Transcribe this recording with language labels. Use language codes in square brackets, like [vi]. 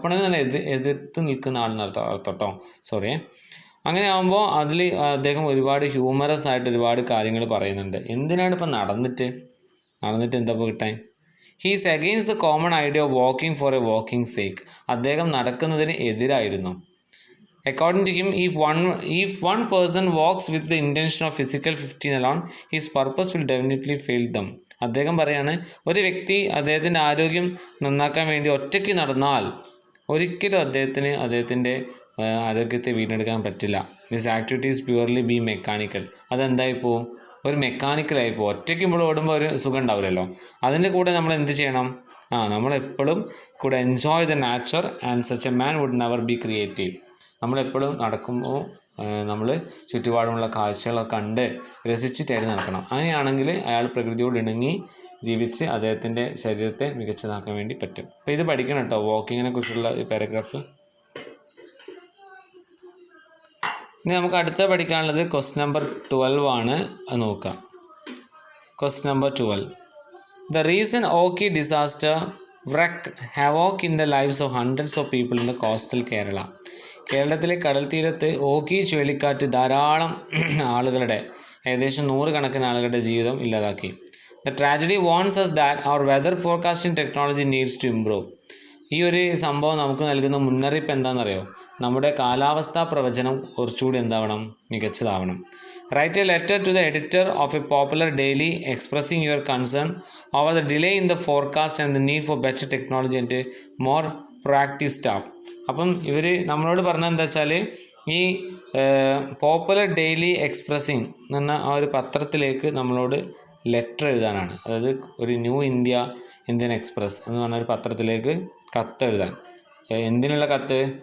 [ml] Opponent തന്നെ എതിർത്ത് നിൽക്കുന്ന ആളെന്നർത്ഥം, സോറി. അങ്ങനെ ആകുമ്പോൾ അതിൽ അദ്ദേഹം ഒരുപാട് ഹ്യൂമറസ് ആയിട്ട് ഒരുപാട് കാര്യങ്ങൾ പറയുന്നുണ്ട്. എന്തിനാണ് ഇപ്പം നടന്നിട്ട് എന്താ ഇപ്പോൾ കിട്ടാൻ? [en] He's against the common idea of walking for a walking sake. [ml] അദ്ദേഹം നടക്കുന്നതിന് എതിരായിരുന്നു. [en] According to him, if one person walks with the intention of physical 15 alone, his purpose will definitely fail them. [ml] അദ്ദേഹം പറയാണ്, ഒരു വ്യക്തി അദ്ദേഹത്തിൻ്റെ ആരോഗ്യം നന്നാക്കാൻ വേണ്ടി ഒറ്റയ്ക്ക് നടന്നാൽ ഒരിക്കലും അദ്ദേഹത്തിൻ്റെ ആരോഗ്യത്തെ വീണ്ടെടുക്കാൻ പറ്റില്ല. [en] This activities purely be mechanical. [ml] അതെന്തായിപ്പോൾ ഒരു മെക്കാനിക്കലായി പോകും. ഒറ്റയ്ക്ക് നമ്മൾ ഓടുമ്പോൾ ഒരു സുഖം ഉണ്ടാവില്ലല്ലോ. അതിൻ്റെ കൂടെ നമ്മൾ എന്ത് ചെയ്യണം? നമ്മളെപ്പോഴും കൂടെ [en] Enjoy the nature and such a man would never be creative. [ml] നമ്മളെപ്പോഴും നടക്കുമ്പോൾ നമ്മൾ ചുറ്റുപാടുമുള്ള കാഴ്ചകളൊക്കെ കണ്ട് രസിച്ചിട്ടായിട്ട് നടക്കണം. അങ്ങനെയാണെങ്കിൽ അയാൾ പ്രകൃതിയോട് ഇണങ്ങി ജീവിച്ച് അദ്ദേഹത്തിൻ്റെ ശരീരത്തെ മികച്ചതാക്കാൻ വേണ്ടി പറ്റും. അപ്പോൾ ഇത് പഠിക്കണം കേട്ടോ, വാക്കിങ്ങിനെ കുറിച്ചുള്ള ഈ പാരഗ്രാഫ്. ഇനി നമുക്ക് അടുത്ത പഠിക്കാനുള്ളത് ക്വസ്റ്റ്യൻ നമ്പർ 12 ആണ്. അത് നോക്കാം. Question number 12. [en] The recent Oki disaster wreaked havoc in the lives of hundreds of people in the coastal Kerala. [ml] കേരളത്തിലെ കടൽ തീരത്ത് ഓക്കി ചുഴലിക്കാറ്റ് ധാരാളം ആളുകളുടെ, ഏകദേശം 100 കണക്കിന് ആളുകളുടെ ജീവിതം ഇല്ലാതാക്കി. [en] The tragedy warns us that our weather forecasting technology needs to improve. [ml] ഈ ഒരു സംഭവം നമുക്ക് നൽകുന്ന മുന്നറിയിപ്പ് എന്താണെന്നറിയോ? നമ്മുടെ കാലാവസ്ഥാ പ്രവചനം കുറച്ചുകൂടി എന്താവണം? മികച്ചതാവണം. [en] Write a letter to the editor of a popular daily expressing your concern over the delay in the forecast and the need for better technology and more proactive staff. [ml] അപ്പം ഇവർ നമ്മളോട് പറഞ്ഞത് എന്താ വെച്ചാൽ ഈ പോപ്പുലർ ഡെയിലി എക്സ്പ്രസിങ് എന്ന് പറഞ്ഞ ആ ഒരു പത്രത്തിലേക്ക് നമ്മളോട് ലെറ്റർ എഴുതാനാണ്. അതായത് ഒരു ന്യൂ ഇന്ത്യൻ എക്സ്പ്രസ് എന്ന് പറഞ്ഞ ഒരു പത്രത്തിലേക്ക് കത്ത് എഴുതാൻ. എന്തിനുള്ള കത്ത്?